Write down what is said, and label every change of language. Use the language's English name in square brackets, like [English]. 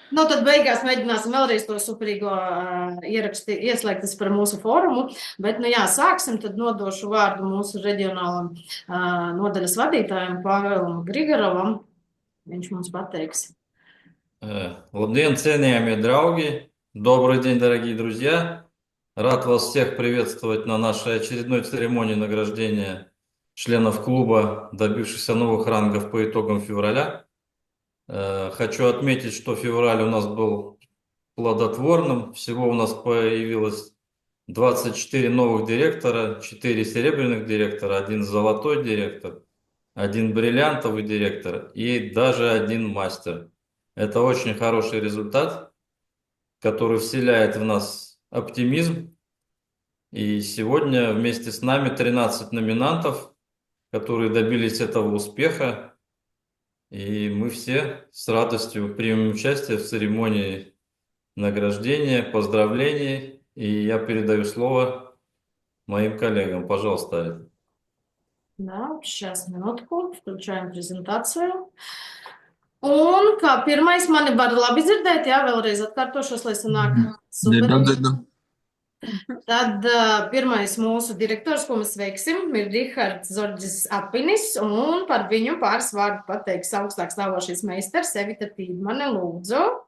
[Latvian] Nu, tad beigās mēģināsim vēlreiz to superīgo ieraksti ieslēgtas par mūsu fórumu, bet, sāksim, tad nodošu vārdu mūsu reģionālam nodaļas vadītājam Pāvēlam Grigarovam. Viņš mums pateiks. Labдien, cienījamie drauги! [Russian] Добрый день, дорогие друзья! Рад вас всех приветствовать на нашей очередной церемонии награждения членов клуба, добившихся новых рангов по итогам февраля. Хочу отметить, что февраль у нас был плодотворным. Всего у нас появилось 24 новых директора, 4 серебряных директора, 1 золотой директор, 1 бриллиантовый директор и даже 1 мастер. Это очень хороший результат, который вселяет в нас оптимизм. И сегодня вместе с нами 13 номинантов, которые добились этого успеха. И мы все с радостью примем участие в церемонии награждения, поздравлений. И я передаю слово моим коллегам. Пожалуйста, Алита. Да, сейчас минутку, включаем презентацию. [Latvian] Un kā pirmais mani var labi dzirdēt, jā, vēlreiz atkārtošos, lai sanāk super. Tad pirmais mūsu direktors, ko mēs veiksim, ir Rihards Zorģis Apinis, un par viņu pāris vārdu pateiks augstāk stāvošais meistars Evita Tīdmane, lūdzu.